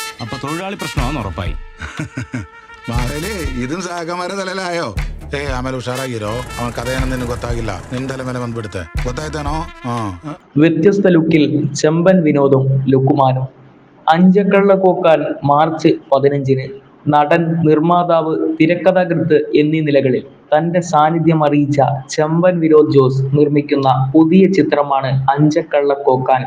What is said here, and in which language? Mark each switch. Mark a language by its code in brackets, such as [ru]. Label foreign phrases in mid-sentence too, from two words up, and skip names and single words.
[ml] അപ്പൊ തൊഴിലാളി പ്രശ്നമാണെന്ന് ഉറപ്പായി. മാവേലി ഇതും സാഗമാരെ തലയിലായോ? [kn] ಆಮೇಲೆ ಹುಷಾರಾಗಿರೋ ಅವನ ಕಥೆಯನ್ನು ನಿನಗೆ ಗೊತ್ತಾಗಿಲ್ಲ, ನಿನ್ ತಲೆ ಮೇಲೆ ಬಂದ್ಬಿಡುತ್ತೆ. ಗೊತ್ತಾಯ್ತಾನೋ? [ml] വ്യത്യസ്ത ലുക്കിൽ ചെമ്പൻ വിനോദും ലുക്കുമാനും. അഞ്ചക്കള്ളക്കോക്കാൻ മാർച്ച് 15-ന് നടൻ, നിർമ്മാതാവ്, തിരക്കഥാകൃത്ത് എന്നീ നിലകളിൽ തന്റെ സാന്നിധ്യം അറിയിച്ച ചെമ്പൻ വിനോദ് ജോസ് നിർമ്മിക്കുന്ന പുതിയ ചിത്രമാണ് അഞ്ചക്കള്ളക്കോക്കാൻ.